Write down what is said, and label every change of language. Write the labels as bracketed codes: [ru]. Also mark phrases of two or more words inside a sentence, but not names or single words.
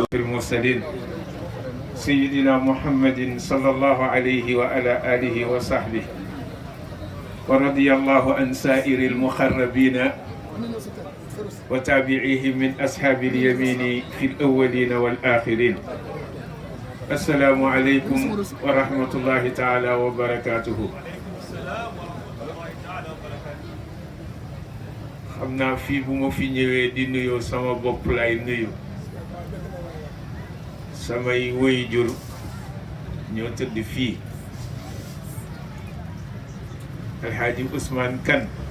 [ar] المرسلين سيدنا محمد صلى الله عليه وعلى آله وصحبه ورضي الله عن سائر المخربين وتابعيهم من أصحاب اليمين في الأولين والآخرين. السلام عليكم ورحمة الله تعالى وبركاته. [wo] xam naa fii bu ma fi ñëwee di nuyoo sama bopp lay nuyu samay waajur ñoo tëdd fii Alxaaji Ousmane Kane